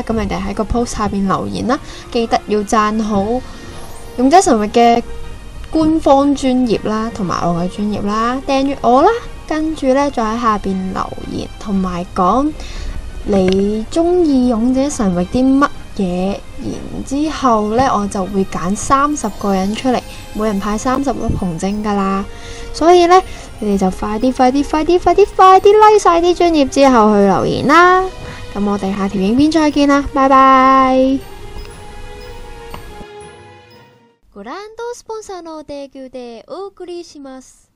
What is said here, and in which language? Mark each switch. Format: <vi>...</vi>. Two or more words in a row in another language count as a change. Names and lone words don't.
<yue>咁你哋喺個 post 下邊留言啦，記得要讚好勇者神域嘅官方專頁啦，同埋我嘅專頁啦，訂閱我啦，跟住呢，再喺下邊留言，同埋講你中意勇者神域啲乜嘢，然之後呢，我就會揀30個人出嚟，每人派30粒紅晶噶啦。所以呢，你哋就快啲 like 晒啲專頁之後去留言啦。咁我哋下條影片再見啦，拜拜。</yue> <ja>グランドスポンサーの提供でお送りします。</ja>